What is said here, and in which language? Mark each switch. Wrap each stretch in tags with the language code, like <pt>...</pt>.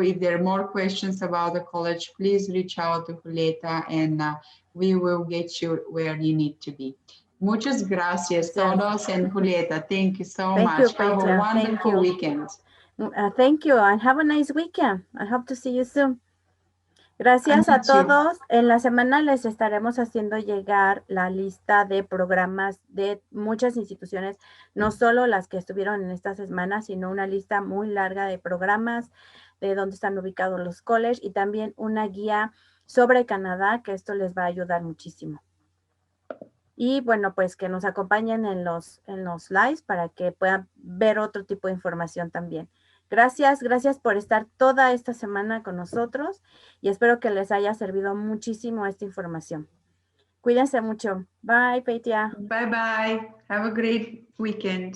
<en>If there are more questions about the college, please reach out to Julieta and we will get you where you need to be.</en> <es>Muchas gracias todos,</es> <en>and Julieta, thank you so much. Have a wonderful weekend. Thank you, and have a nice weekend. I hope to see you soon.</en> <es>Gracias a todos. En la semana les estaremos haciendo llegar la lista de programas de muchas instituciones, no solo las que estuvieron en esta semana, sino una lista muy larga de programas, de dónde están ubicados los colleges, y también una guía sobre Canadá, que esto les va a ayudar muchísimo. Y bueno, pues que nos acompañen en los lives para que puedan ver otro tipo de información también. Gracias por estar toda esta semana con nosotros y espero que les haya servido muchísimo esta información. Cuídense mucho. Bye, Petia.</es> <en>Bye, bye. Have a great weekend.</en>